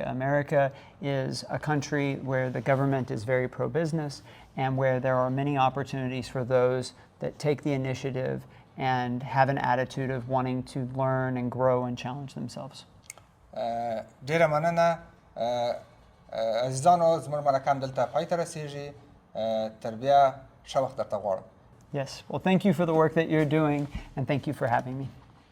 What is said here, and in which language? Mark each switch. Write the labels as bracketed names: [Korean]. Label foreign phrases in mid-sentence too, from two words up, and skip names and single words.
[English] America is a country where the government is very pro-business and where there are many opportunities for those that take the initiative and have an attitude of wanting to learn and grow and challenge themselves. [Pashto] ډیره مننه عزیزانو زموږ مرکه هم دلته پای ته رسیږي تر بیا ښه وخت درته غواړم. [English] Yes, well thank you for the work that you're doing and thank you for having me.